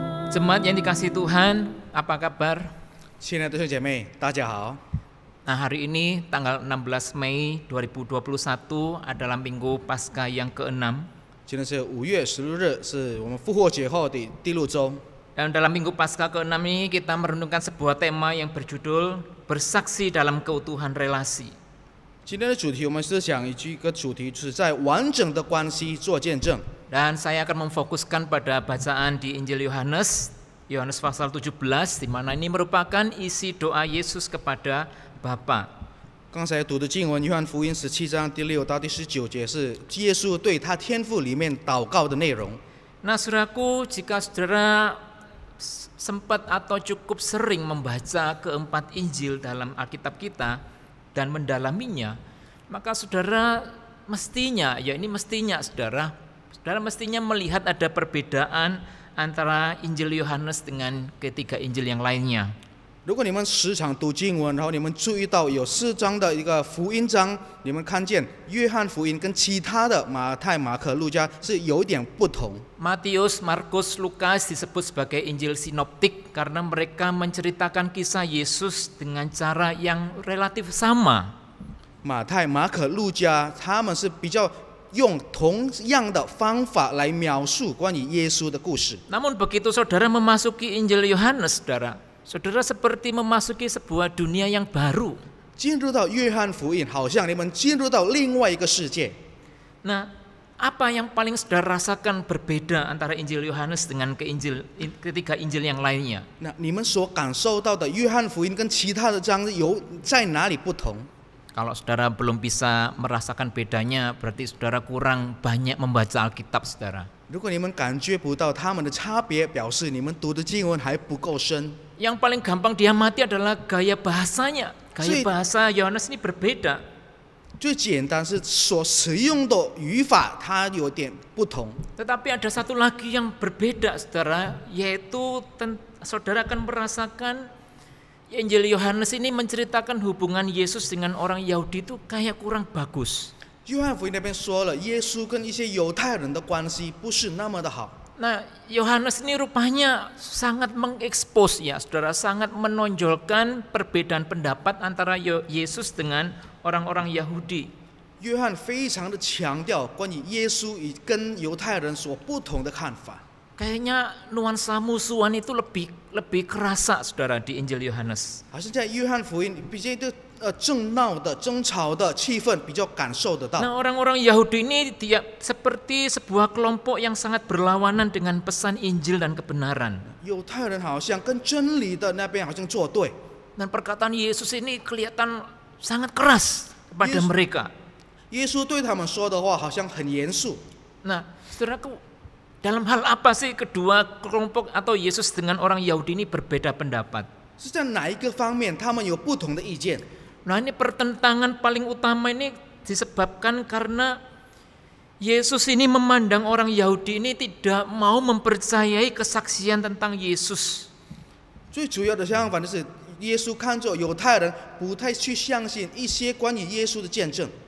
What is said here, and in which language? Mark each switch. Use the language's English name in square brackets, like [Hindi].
[Indonesian] Jemaat yang dikasihi Tuhan, apa kabar? [Chinese] 亲爱的弟兄姐妹，大家好。 [Indonesian] Nah, hari ini tanggal 16 Mei 2021 adalah Minggu Paskah yang ke-6. [Chinese] 今天是5月16日，是我们复活节后的第6周。 [Indonesian] Dan dalam Minggu Paskah ke-6 ini kita merenungkan sebuah tema yang berjudul Bersaksi dalam Keutuhan Relasi. [Chinese] 今天的主题，我们是讲一个主题，就是在完整的关系做见证。 [Indonesian] Dan saya akan memfokuskan pada bacaan di Injil Yohanes, Yohanes pasal 17, di mana ini merupakan isi doa Yesus kepada Bapa. [Chinese] 刚才读的经文，约翰福音17章第6到第19节是耶稣对他天父里面祷告的内容。 [Indonesian] Nah, saudaraku, jika saudara sempat atau cukup sering membaca keempat Injil dalam Alkitab kita dan mendalaminya, Maka saudara mestinya, ya ini mestinya saudara mestinya melihat ada perbedaan antara Injil Yohanes dengan ketiga Injil yang lainnya. [Chinese] 如果你们时常读经文，然后你们注意到有4章的一个福音章，你们看见约翰福音跟其他的马太、马可、路加是有点不同。 [Indonesian] Matius, Markus, Lukas disebut sebagai Injil sinoptik karena mereka menceritakan kisah Yesus dengan cara yang relatif sama. [Chinese] 马太、马可、路加，他们是比较用同样的方法来描述关于耶稣的故事。 [Indonesian] Namun begitu saudara memasuki Injil Yohanes, saudara seperti memasuki sebuah dunia yang baru. [Chinese] 进入到约翰福音，好像你们进入到另外一个世界。 [Indonesian] Nah, apa yang paling saudara rasakan berbeda antara Injil Yohanes dengan ketiga Injil yang lainnya? [Chinese] 那你们所感受到的约翰福音跟其他的章有在哪里不同？ [Indonesian] Kalau saudara belum bisa merasakan bedanya, berarti saudara kurang banyak membaca Alkitab, saudara. [Chinese] 如果你们感觉不到他们的差别，表示你们读的经文还不够深。 [Indonesian] Yang paling gampang diamati adalah gaya bahasanya. Gaya bahasa Yohanes ini berbeda. [Chinese] 最简单是所使用的语法，它有点不同。 [Indonesian] Tetapi ada satu lagi yang berbeda, saudara, yaitu saudara akan merasakan Injil Yohanes ini menceritakan hubungan Yesus dengan orang Yahudi itu kayak kurang bagus. [Chinese] 约翰福音那边说了，耶稣跟一些犹太人的关系不是那么的好。 [Indonesian] Nah, Yohanes ini rupanya sangat mengekspos ya, saudara, sangat menonjolkan perbedaan pendapat antara Yesus dengan orang-orang Yahudi. [Chinese] 约翰非常的强调关于耶稣跟犹太人所不同的看法。 [Indonesian] Kayaknya nuansa musuhan itu lebih kerasa, saudara, di Injil Yohanes. [Chinese] 好像在约翰福音比较争闹的、争吵的气氛比较感受得到。 [Indonesian] Nah, orang-orang Yahudi ini dia seperti sebuah kelompok yang sangat berlawanan dengan pesan Injil dan kebenaran. [Chinese] 犹太人好像跟真理的那边好像作对。 [Indonesian] Dan perkataan Yesus ini kelihatan sangat keras kepada mereka. [Chinese] 耶稣对他们说的话好像很严肃。 [Indonesian] Nah, saudaraku, dalam hal apa sih kedua kelompok atau Yesus dengan orang Yahudi ini berbeda pendapat? [Chinese] 是在哪一个方面他们有不同的意见？ [Indonesian] Nah, ini pertentangan paling utama ini disebabkan karena Yesus ini memandang orang Yahudi ini tidak mau mempercayai kesaksian tentang Yesus. [Chinese] 最主要的相反就是耶稣看着犹太人不太去相信一些关于耶稣的见证。